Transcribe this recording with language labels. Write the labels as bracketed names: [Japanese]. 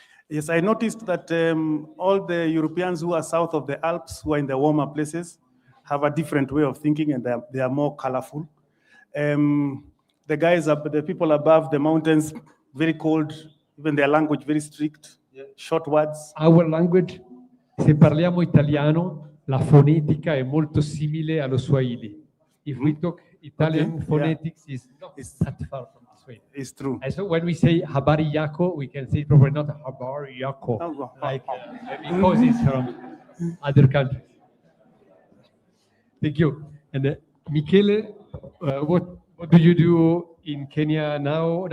[English] Yes, I noticed that all the Europeans who are south of the Alps, who are in the warmer places, have a different way of thinking, and they are more colorful. The guys up, the people above the mountains, very cold, even their language very strict, short words. Our language, [Italian] se parliamo italiano, la fonetica è molto simile allo Swahili. [English] If we talk Italian phonetics, is not that far from the Swahili. It's true. And so when we say [Swahili] habari yako, [English] we can say probably not habari yako, like because it's from other countries. Thank you. And Michele, what do you do in Kenya now?